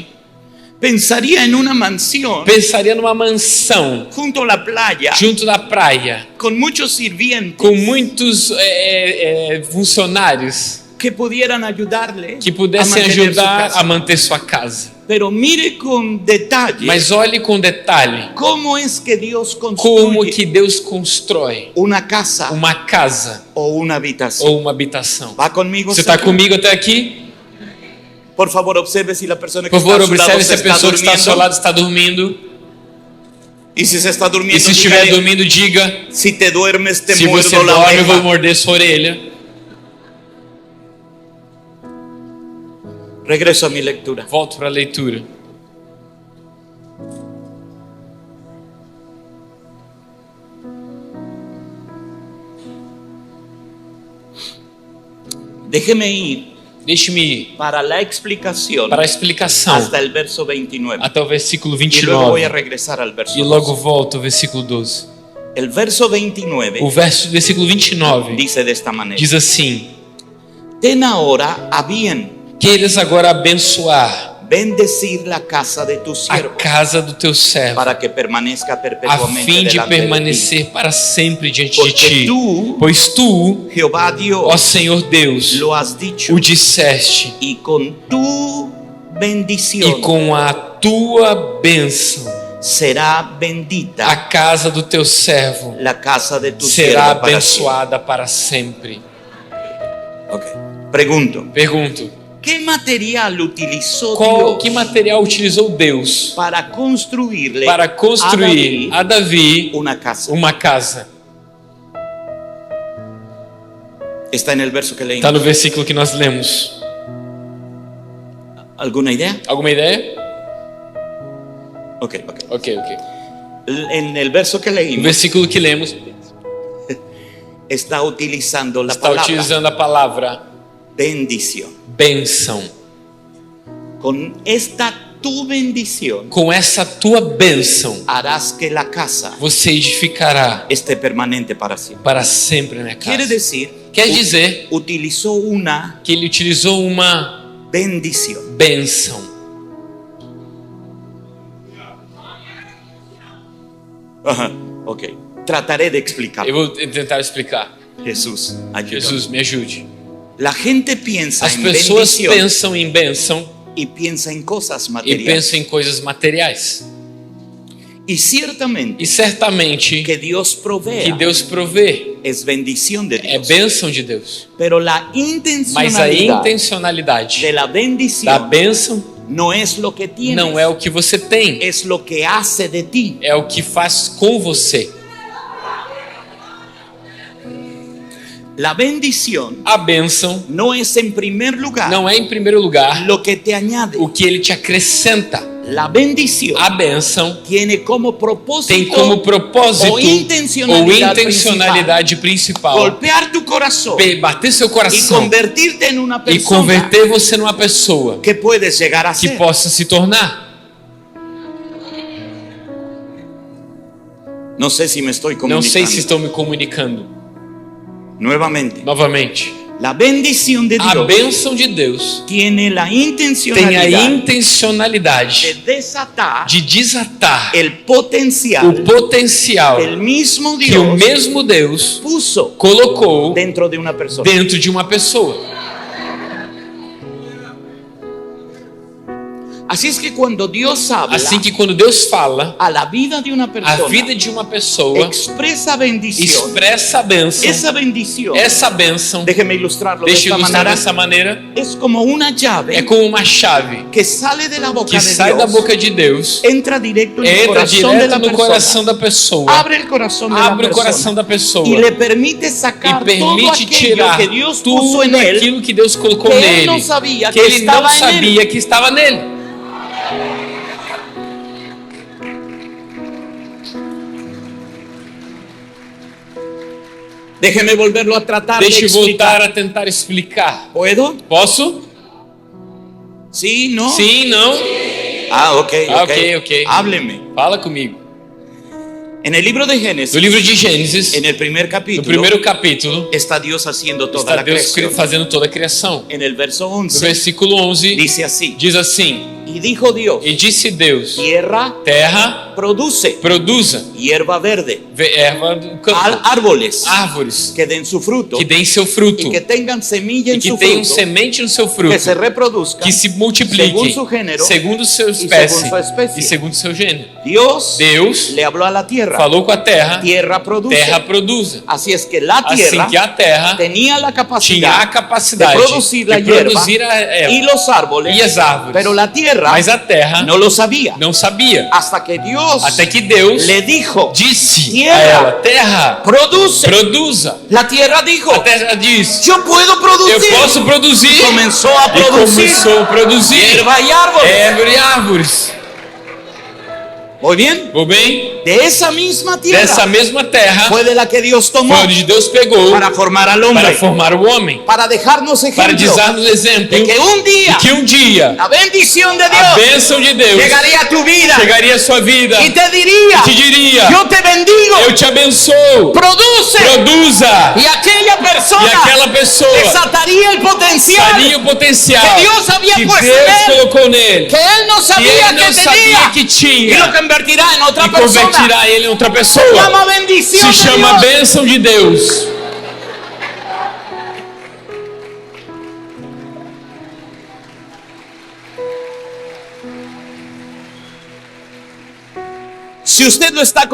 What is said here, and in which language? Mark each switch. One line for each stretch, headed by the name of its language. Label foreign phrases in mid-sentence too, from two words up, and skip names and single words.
Spanish: pensaría en una mansión
Portuguese: pensaria numa mansão
Spanish: junto a la playa
Portuguese: junto da praia,
Spanish: con muchos sirvientes
Portuguese: com muitos funcionários
Spanish: que pudieran ayudarle
Portuguese: que a pudessem
Spanish: mantener su
Portuguese: ajudar
Spanish: casa.
Portuguese: a manter sua casa.
Spanish: Pero mire con detalle
Portuguese: Mas olhe com detalhe
Spanish: cómo es que Dios
Portuguese: como
Spanish: construye
Portuguese: que Deus constrói
Spanish: una casa
Portuguese: uma casa
Spanish: o una habitación.
Portuguese: ou uma habitação.
Spanish: ¿Va conmigo?
Portuguese: Você está Sergio? comigo até aqui?
Spanish: Por favor, observe si la persona que
Portuguese: Por favor,
Spanish: está a su lado
Portuguese: observe se se a está pessoa que está ao seu
Spanish: durmiendo.
Portuguese: lado está dormindo.
Spanish: Y si se está
Portuguese: E
Spanish: durmiendo,
Portuguese: se estiver
Spanish: dígale,
Portuguese: dormindo, diga:
Spanish: si te duermes, te
Portuguese: se você
Spanish: muerdo la
Portuguese: dorme, eu vou
Spanish: oreja.
Portuguese: morder sua orelha.
Spanish: Regreso a mi lectura.
Portuguese: Volto para a leitura.
Spanish: Déjeme ir
Portuguese: Deixe-me ir
Spanish: para la explicación
Portuguese: para a explicação
Spanish: hasta el verso 29.
Portuguese: até o versículo
Spanish: Y luego voy a
Portuguese: 29
Spanish: regresar al verso
Portuguese: e logo
Spanish: 12.
Portuguese: volto ao versículo 12.
Spanish: El verso 29
Portuguese: O versículo 29
Spanish: dice de esta manera:
Portuguese: diz assim:
Spanish: ten ahora a bien
Portuguese: queiras agora abençoar
Spanish: bendecir la casa de tu
Portuguese: a
Spanish: siervo,
Portuguese: casa do teu servo,
Spanish: para que permanezca
Portuguese: a
Spanish: perpetuamente
Portuguese: fim de
Spanish: delante de ti.
Portuguese: permanecer para sempre diante de
Spanish: Porque
Portuguese: ti.
Spanish: tú,
Portuguese: Pois tu,
Spanish: Jehová Dios,
Portuguese: ó Senhor Deus,
Spanish: lo has dicho,
Portuguese: o disseste,
Spanish: y con tu
Portuguese: e
Spanish: bendición
Portuguese: com a tua bênção
Spanish: será bendita
Portuguese: a casa do teu servo
Spanish: la casa de tu
Portuguese: será
Spanish: siervo para
Portuguese: abençoada para sempre.
Spanish: siempre. Ok. Pregunto,
Portuguese: Pergunto,
Spanish: ¿qué material utilizó
Portuguese: que
Spanish: Dios
Portuguese: material utilizou Deus
Spanish: para construirle
Portuguese: para construir a a Davi
Spanish: una casa?
Portuguese: uma casa?
Spanish: Está en el verso que leímos.
Portuguese: Está no versículo que nós lemos.
Spanish: ¿Alguna idea?
Portuguese: Alguma ideia?
Spanish: Ok.
Portuguese: Ok.
Spanish: En el verso que
Portuguese: No
Spanish: leímos
Portuguese: versículo que lemos
Spanish: está utilizando la
Portuguese: está
Spanish: palabra
Portuguese: utilizando a palavra
Spanish: bendición.
Portuguese: bênção.
Spanish: Con esta tu bendición
Portuguese: Com essa tua bênção,
Spanish: harás que la casa
Portuguese: você edificará
Spanish: esté permanente para siempre.
Portuguese: para sempre na
Spanish: Quiere
Portuguese: casa.
Spanish: decir,
Portuguese: Quer dizer
Spanish: utilizó una
Portuguese: que ele utilizou uma
Spanish: bendición.
Portuguese: bênção.
Spanish: Ajá, ok. Trataré de explicar.
Portuguese: Eu vou tentar explicar.
Spanish: Jesús, ayúdame.
Portuguese: Jesus, me ajude.
Spanish: La gente piensa
Portuguese: As
Spanish: en
Portuguese: pessoas
Spanish: bendición
Portuguese: pensam em bênção
Spanish: y piensa en cosas
Portuguese: e
Spanish: materiales.
Portuguese: pensam em coisas materiais.
Spanish: Y ciertamente
Portuguese: E certamente
Spanish: que Dios
Portuguese: que
Spanish: provea
Portuguese: Deus provê
Spanish: es bendición de
Portuguese: é
Spanish: Dios.
Portuguese: bênção de Deus.
Spanish: Pero la
Portuguese: Mas a
Spanish: intencionalidad
Portuguese: intencionalidade
Spanish: de la
Portuguese: da
Spanish: bendición
Portuguese: bênção
Spanish: no es lo que tienes,
Portuguese: não é o que você tem,
Spanish: es lo que hace de ti.
Portuguese: é o que faz com você.
Spanish: La bendición
Portuguese: A bênção
Spanish: no es en primer lugar
Portuguese: não é em primeiro lugar
Spanish: lo que te añade.
Portuguese: o que ele te acrescenta.
Spanish: La bendición
Portuguese: A bênção
Spanish: tiene como propósito
Portuguese: tem como propósito ou intencionalidade principal
Spanish: golpear tu corazón
Portuguese: bater seu
Spanish: y
Portuguese: coração
Spanish: convertirte en una
Portuguese: e
Spanish: persona
Portuguese: converter você numa pessoa
Spanish: que puedes llegar a
Portuguese: que
Spanish: ser.
Portuguese: possa se tornar.
Spanish: No sé si me estoy
Portuguese: Não
Spanish: comunicando.
Portuguese: sei se estou me comunicando.
Spanish: Nuevamente,
Portuguese: Novamente,
Spanish: la bendición de
Portuguese: a
Spanish: Dios
Portuguese: bênção de Deus
Spanish: tiene la
Portuguese: tem a
Spanish: intencionalidad
Portuguese: intencionalidade
Spanish: de desatar
Portuguese: de desatar
Spanish: el potencial
Portuguese: o potencial
Spanish: que el mismo
Portuguese: que o
Spanish: Dios
Portuguese: mesmo Deus
Spanish: puso
Portuguese: colocou
Spanish: dentro de una persona.
Portuguese: dentro de uma pessoa.
Spanish: Así es que cuando Dios habla
Portuguese: Assim que quando Deus fala,
Spanish: a la vida de una
Portuguese: a
Spanish: persona,
Portuguese: vida de uma pessoa
Spanish: expresa bendición.
Portuguese: expressa a bênção.
Spanish: Esa bendición,
Portuguese: Essa bênção,
Spanish: déjeme ilustrarlo de
Portuguese: deixa eu
Spanish: esta
Portuguese: ilustrar
Spanish: manera,
Portuguese: dessa maneira,
Spanish: es como una llave
Portuguese: é como uma chave
Spanish: que sale de la boca
Portuguese: que
Spanish: de
Portuguese: sai da
Spanish: Dios,
Portuguese: boca de Deus,
Spanish: entra directo en el
Portuguese: entra
Spanish: corazón de
Portuguese: direto
Spanish: la
Portuguese: no
Spanish: persona,
Portuguese: coração da pessoa,
Spanish: abre el corazón de la
Portuguese: abre o coração
Spanish: persona
Portuguese: da pessoa
Spanish: y le permite sacar
Portuguese: e
Spanish: todo
Portuguese: permite
Spanish: aquello
Portuguese: tirar
Spanish: que Dios puso
Portuguese: tudo
Spanish: en él,
Portuguese: aquilo que Deus colocou
Spanish: que él
Portuguese: nele,
Spanish: no sabía
Portuguese: que
Spanish: que
Portuguese: ele não
Spanish: estaba en él.
Portuguese: sabia que estava nele.
Spanish: Déjeme volverlo a tratar
Portuguese: Deixa
Spanish: de
Portuguese: eu voltar
Spanish: explicar.
Portuguese: a tentar explicar.
Spanish: ¿Puedo?
Portuguese: Posso?
Spanish: ¿Sí? ¿No?
Portuguese: Sim, não?
Spanish: Ah, ok.
Portuguese: Ok.
Spanish: Hábleme.
Portuguese: Fala comigo.
Spanish: En el libro de Génesis,
Portuguese: No livro de Gênesis,
Spanish: en el primer
Portuguese: no
Spanish: capítulo,
Portuguese: primeiro capítulo,
Spanish: está Dios haciendo toda
Portuguese: está
Spanish: la
Portuguese: Deus
Spanish: creación.
Portuguese: fazendo toda a criação.
Spanish: En el verso
Portuguese: No
Spanish: 11
Portuguese: versículo 11,
Spanish: dice así:
Portuguese: diz assim:
Spanish: y dijo Dios,
Portuguese: E disse Deus:
Spanish: tierra
Portuguese: Terra,
Spanish: produce
Portuguese: produza
Spanish: hierba verde,
Portuguese: erva do campo,
Spanish: árboles
Portuguese: árvores
Spanish: que den su fruto
Portuguese: que deem seu fruto
Spanish: y que tengan semilla
Portuguese: e
Spanish: en
Portuguese: que
Spanish: su
Portuguese: tenham
Spanish: fruto,
Portuguese: semente no seu fruto,
Spanish: que se reproduzcan
Portuguese: que se multipliquem
Spanish: según su género
Portuguese: segundo sua
Spanish: y
Portuguese: espécie
Spanish: según su especie.
Portuguese: e segundo seu gênero.
Spanish: Dios
Portuguese: Deus
Spanish: le habló a la tierra,
Portuguese: falou com a terra,
Spanish: tierra produce.
Portuguese: terra produza.
Spanish: Así es que la
Portuguese: Assim
Spanish: tierra
Portuguese: que a terra
Spanish: tenía la
Portuguese: tinha a
Spanish: capacidad
Portuguese: capacidade
Spanish: de producir la
Portuguese: de
Spanish: hierba
Portuguese: produzir a erva
Spanish: y los árboles,
Portuguese: e as árvores,
Spanish: pero la tierra
Portuguese: mas a terra
Spanish: no lo sabía,
Portuguese: não sabia.
Spanish: hasta que Dios
Portuguese: Até que Deus
Spanish: le dijo,
Portuguese: disse a
Spanish: Tierra,
Portuguese: ela: Terra,
Spanish: produce.
Portuguese: produza.
Spanish: La tierra dijo,
Portuguese: A terra diz:
Spanish: yo puedo
Portuguese: Eu
Spanish: producir.
Portuguese: posso produzir.
Spanish: Comenzó a
Portuguese: E
Spanish: producir
Portuguese: começou a produzir
Spanish: hierba y árboles.
Portuguese: erva e árvores.
Spanish: ¿Muy bien?
Portuguese: Vou bem?
Spanish: De esa misma
Portuguese: Dessa
Spanish: tierra
Portuguese: mesma terra
Spanish: fue de la que Dios tomó
Portuguese: foi onde Deus pegou
Spanish: para formar al
Portuguese: para
Spanish: hombre,
Portuguese: formar o homem,
Spanish: para dejarnos
Portuguese: para
Spanish: ejemplo
Portuguese: dar-nos exemplo
Spanish: de que un día
Portuguese: de que um dia
Spanish: la bendición de
Portuguese: a
Spanish: Dios
Portuguese: bênção de Deus
Spanish: llegaría a tu vida
Portuguese: chegaria à sua vida
Spanish: y te diría,
Portuguese: e te diria:
Spanish: yo te bendigo,
Portuguese: eu te abençoo,
Spanish: produce,
Portuguese: produza,
Spanish: y aquella
Portuguese: e
Spanish: persona
Portuguese: aquela pessoa
Spanish: desataría el potencial
Portuguese: daria o potencial
Spanish: que Dios había
Portuguese: que
Spanish: puesto
Portuguese: Deus
Spanish: en él,
Portuguese: colocou nele,
Spanish: que él no
Portuguese: que
Spanish: sabía
Portuguese: ele não
Spanish: que
Portuguese: sabia
Spanish: tenía,
Portuguese: que
Spanish: y
Portuguese: tinha,
Spanish: lo convertirá en otra
Portuguese: e
Spanish: persona.
Portuguese: convertirá ele em outra
Spanish: Se
Portuguese: pessoa.
Spanish: llama bendición
Portuguese: Se
Spanish: de
Portuguese: chama
Spanish: Dios.
Portuguese: bênção de Deus.
Spanish: Si usted lo está